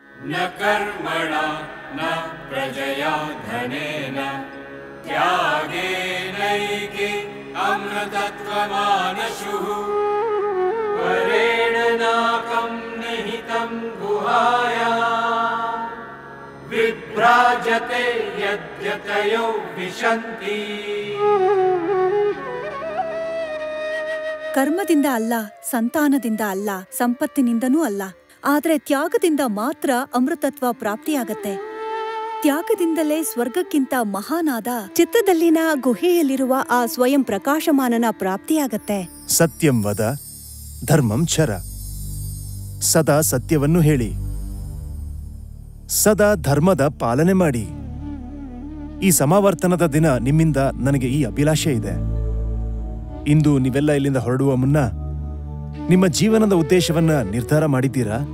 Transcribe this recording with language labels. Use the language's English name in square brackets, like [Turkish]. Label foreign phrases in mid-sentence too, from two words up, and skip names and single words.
[Sanskrit] न कर्मणा न प्रजया धनेन त्यागेनैके अमृतत्वमानशुः वरेण नाकं निहितं गुहायां विभ्राजते यद्यतयो विशन्ति. [Kannada] ಕರ್ಮದಿಂದ ಅಲ್ಲ, ಸಂತಾನದಿಂದ ಅಲ್ಲ, ಸಂಪತ್ತಿನಿಂದನೂ ಅಲ್ಲ, ಆದರೆ ತ್ಯಾಗದಿಂದ ಮಾತ್ರ ಅಮೃತತ್ವ ಪ್ರಾಪ್ತಿಯಾಗತ್ತೆ. ತ್ಯಾಗದಿಂದಲೇ ಸ್ವರ್ಗಕ್ಕಿಂತ ಮಹಾನಾದ ಚಿತ್ತದಲ್ಲಿನ ಗುಹೆಯಲ್ಲಿರುವ ಆ ಸ್ವಯಂ ಪ್ರಕಾಶಮಾನನ ಪ್ರಾಪ್ತಿಯಾಗತ್ತೆ. [Sanskrit] ಸತ್ಯಂ ವದ ಧರ್ಮಂ ಚರ. [Kannada] ಸದಾ ಸತ್ಯವನ್ನು ಹೇಳಿ, ಸದಾ ಧರ್ಮದ ಪಾಲನೆ ಮಾಡಿ. ಈ ಸಮಾವರ್ತನದ ದಿನ ನಿಮ್ಮಿಂದ ನನಗೆ ಈ ಅಭಿಲಾಷೆ ಇದೆ. ಇಂದು ನೀವೆಲ್ಲ ಇಲ್ಲಿಂದ ಹೊರಡುವ ಮುನ್ನ ನಿಮ್ಮ ಜೀವನದ ಉದ್ದೇಶವನ್ನ ನಿರ್ಧಾರ ಮಾಡಿದ್ದೀರಾ?